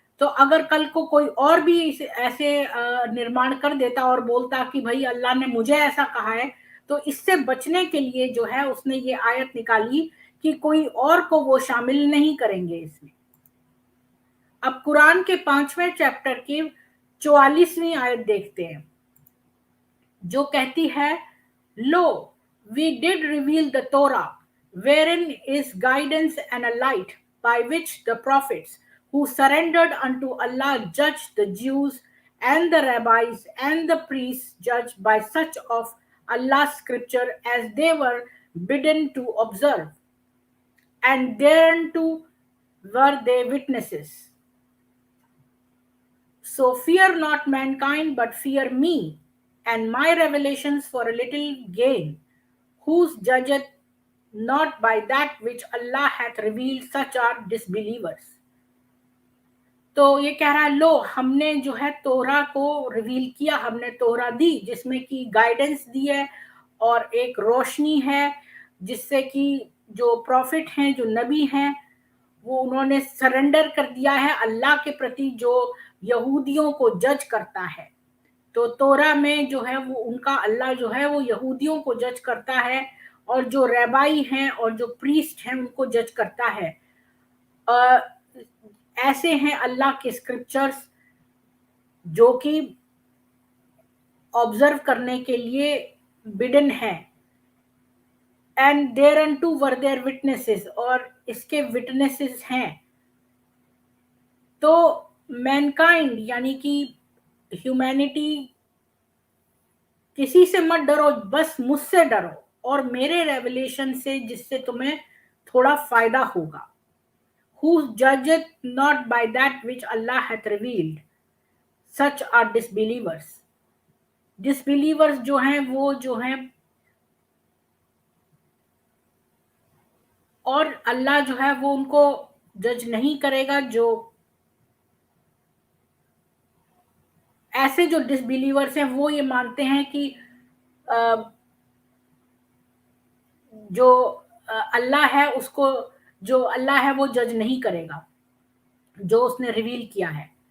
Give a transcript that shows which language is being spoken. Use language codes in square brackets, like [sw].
[hi] तो अगर कल को कोई और भी ऐसे निर्माण कर देता और बोलता कि भाई अल्लाह ने मुझे ऐसा कहा है, तो इससे बचने के लिए जो है उसने ये आयत निकाली कि कोई और को वो शामिल नहीं करेंगे इसमें। अब कुरान के 5वें चैप्टर की 44वीं आयत देखते हैं, जो कहती है, [en] Lo we did reveal the Torah wherein is guidance and a light, by which the prophets who surrendered unto Allah judged the Jews, and the rabbis and the priests judged by such of Allah's scripture as they were bidden to observe, and thereunto were they witnesses. So fear not mankind, but fear me, and my revelations for a little gain, whose judgeth not by that which Allah hath revealed, such are disbelievers. [hi] तो ये कह रहा है, लो हमने जो है तोरा को रिवील किया, हमने तोरा दी जिसमें कि गाइडेंस दी है और एक रोशनी है, जिससे कि जो प्रॉफिट हैं, जो नबी हैं, वो उन्होंने सरेंडर कर दिया है अल्लाह के प्रति, जो यहूदियों को जज करता है। तो तोरा में जो है वो उनका अल्लाह जो है वो यहूदियों को जज करता है, और जो रैबाई हैं और जो प्रीस्ट हैं उनको जज करता है। ऐसे हैं अल्लाह के स्क्रिप्चर्स जो कि ऑब्जर्व करने के लिए बिडन है। [en] and there unto were there witnesses, [hi] और इसके विटनेसेस हैं। तो मैनकाइंड यानी कि ह्यूमैनिटी, किसी से मत डरो, बस मुझसे डरो और मेरे रेवलेशन से, जिससे तुम्हें थोड़ा फायदा होगा। [en] Who judgeth not by that which Allah hath revealed, such are disbelievers. [hi] Disbelievers जो हैं वो जो हैं, और अल्लाह जो है वो उनको जज नहीं करेगा। जो ऐसे जो डिसबिलीवर्स हैं वो ये मानते हैं कि जो अल्लाह है उसको, जो अल्लाह है वो जज नहीं करेगा, जो उसने रिवील किया है।